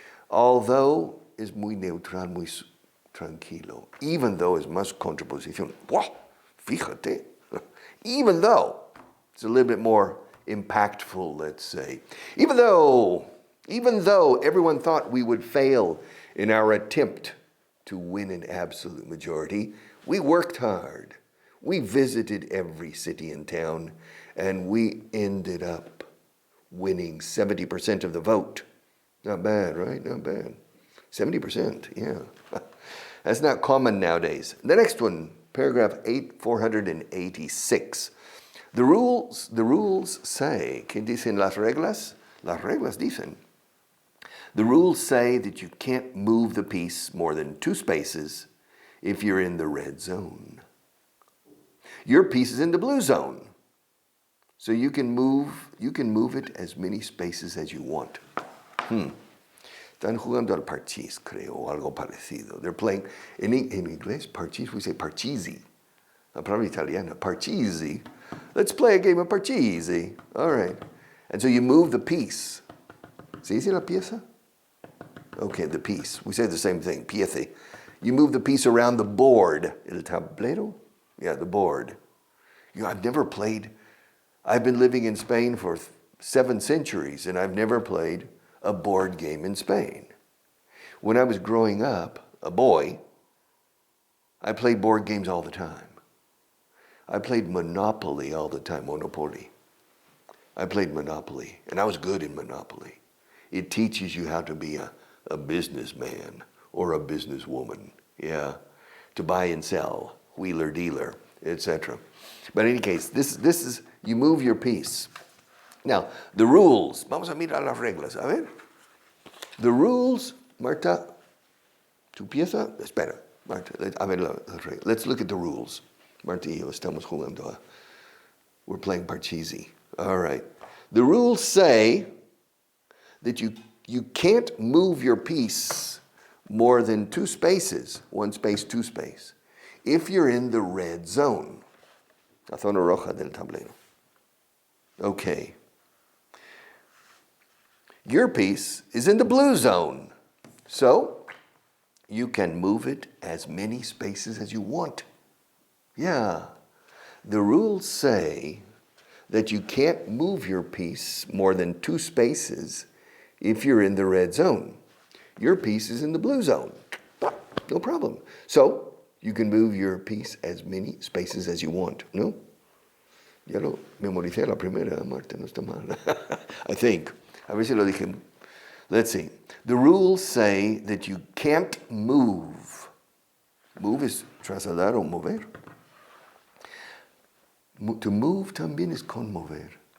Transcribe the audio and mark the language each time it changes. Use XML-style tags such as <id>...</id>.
<en>Although is</en> <es>muy neutral, muy tranquilo.</es> <en>Even though is</en> <es>más contraposición. Wow, fíjate.</es> <en>Even though, it's a little bit more impactful, let's say. Even though everyone thought we would fail in our attempt to win an absolute majority, we worked hard. We visited every city and town, and we ended up winning 70% of the vote. Not bad, right? Not bad. 70%, yeah. That's not common nowadays. The next one, paragraph 486. The rules say,</en> <es>¿qué dicen las reglas? Las reglas dicen.</es> <en>The rules say that you can't move the piece more than 2 spaces if you're in the red zone. Your piece is in the blue zone. So you can move it as many spaces as you want.</en> <es>Están jugando al parchís, creo, o algo parecido.</es> <en>They're playing, in Inglés, parchís, we say parchisi.</en> <es>La palabra italiana,</es> <en>parchisi. Let's play a game of parchisi. All right. And so you move the piece.</en> <es>¿Se dice la pieza?</es> <en>Okay, the piece. We say the same thing, piece. You move the piece around the board.</en> <es>El tablero?</es> <en>Yeah, the board. I've never played. I've been living in Spain for 7 centuries, and I've never played a board game in Spain. When I was growing up, a boy, I played board games all the time. I played Monopoly all the time, Monopoly. I played Monopoly, and I was good in Monopoly. It teaches you how to be a businessman or a businesswoman, yeah, to buy and sell, wheeler dealer, etc. But in any case, this is, you move your piece. Now, the rules.</en> <es>Vamos a mirar las reglas. A ver.</es> <en>The rules,</en> <es>Marta, tu pieza, espera, Marta, a ver las reglas.</es> <en>Let's look at the rules.</en> <es>Marta y yo estamos jugando.</es> <en>We're playing parchisi. All right. The rules say that you can't move your piece more than 2 spaces, 1 space, 2 space, if you're in the red zone.</en> <es>La zona roja del tablero.</es> <en>Okay. Your piece is in the blue zone, so you can move it as many spaces as you want. Yeah. The rules say that you can't move your piece more than 2 spaces if you're in the red zone. Your piece is in the blue zone. No problem. So you can move your piece as many spaces as you want.</en> <es>No? Ya lo memoricé la primera, Marta, no está mal.</es> <en>I think.</en> <es>A ver si lo dije.</es> <en>Let's see. The rules say that you can't move. Move is</en> <es>trasladar o mover.</es> <en>To move</en> <es>también es conmover.</es>